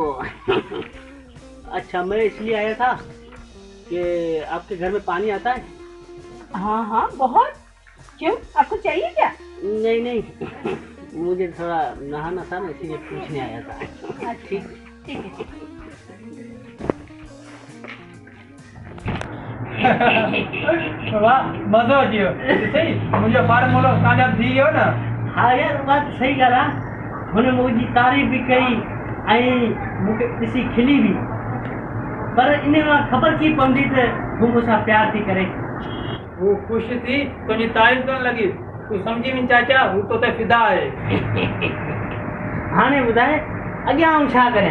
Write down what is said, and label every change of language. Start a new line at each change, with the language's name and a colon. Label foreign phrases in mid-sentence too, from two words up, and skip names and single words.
Hindi: अच्छा मैं इसलिए आया था कि आपके घर में पानी आता है? हाँ हाँ बहुत। क्यों, आपको चाहिए क्या? नहीं नहीं, मुझे थोड़ा नहाना था ना, इसीलिए पूछने आया था। अच्छा, ठीक ठीक है।
Sindhi: वाह मज़ो अची वियो। सही मुंहिंजो फार्मूलो कामयाबु थी वियो न। हाँ यार बात सही ॻाल्हि आहे। हुन मुंहिंजी तारीफ़ बि कई ऐं मूंखे ॾिसी खिली बि, पर इन मां ख़बर थी पवंदी त हू मूंसां प्यार थी करे। हू ख़ुशि थी तुंहिंजी तारीफ़ करण लॻी, तूं सम्झी वञ चाचा हू तो ते फिदा आहे। हाणे ॿुधाए अॻियां आऊं छा करियां?